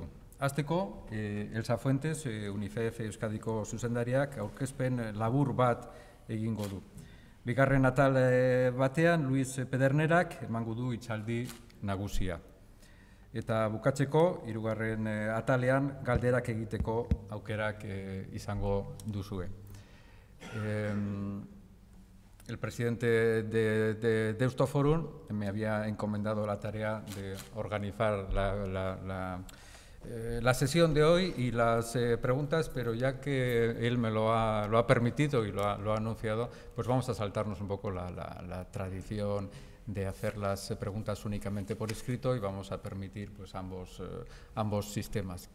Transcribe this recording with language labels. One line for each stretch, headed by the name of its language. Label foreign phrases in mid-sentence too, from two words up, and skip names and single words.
Basque: Hasteko, Elsa Fuentes, UNICEF Euskadiko zuzendariak aurkezpen labur bat egingo du. Bigarren atal batean, Luis Pedernerak emango du hitzaldi nagusia. Eta bukatzeko, 3. atalean galderak egiteko aukerak izango duzue.
Spanish: El presidente de Deustoforum me había encomendado la tarea de organizar la sesión de hoy y las preguntas, pero ya que él me lo ha permitido y lo ha anunciado, pues vamos a saltarnos un poco la tradición de hacer las preguntas únicamente por escrito y vamos a permitir pues ambos sistemas.